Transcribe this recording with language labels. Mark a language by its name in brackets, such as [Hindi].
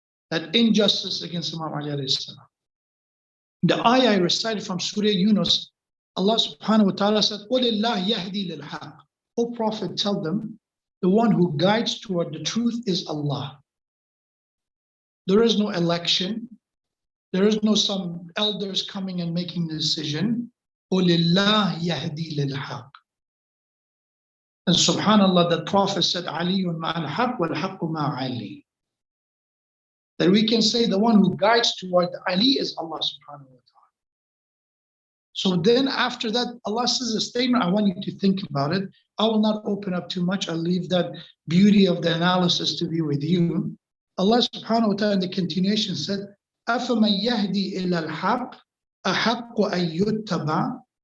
[English] That injustice against Imam Ali alayhi salam. The ayah I recited from Surah Yunus, Allah subhanahu wa ta'ala said, [Arabic] قُلِ اللَّهِ يَهْدِي لِلْحَقِّ. [English] O Prophet, tell them, the one who guides toward the truth is Allah. There is no election. There is no some elders coming and making the decision. [Arabic] قُلِ اللَّهِ يَهْدِي لِلْحَقِّ. [English] And subhanAllah, the Prophet said, [Arabic] عَلِيٌّ مَعَ الْحَقِّ وَالْحَقُّ مَعَ عَلِي. [English] That we can say the one who guides toward Ali is Allah subhanahu wa ta'ala. So then after that, Allah says a statement, I want you to think about it. I will not open up too much. I'll leave that beauty of the analysis to be with you. Allah subhanahu wa ta'ala in the continuation said, [Arabic] أَفَمَنْ يَهْدِي إِلَى الْحَقِّ أَحَقُّ أَن يُتَّبَعَ.